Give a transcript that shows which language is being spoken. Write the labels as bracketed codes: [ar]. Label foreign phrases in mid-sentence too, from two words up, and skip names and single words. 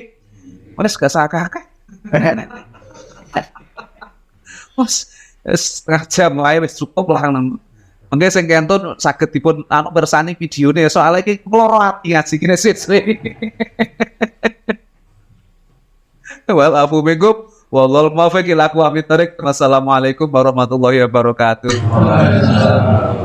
[jv] Wes gak sakake. Mas setengah jam wae wis cukup lah nang. Mengke sing kentun saged dipun anu pirsani videone soalnya iki kloro ati ngaji kene sithik. [ar] والعفو منكم والله الموفق إلى أقوم الطريق. والسلام عليكم ورحمة الله وبركاته.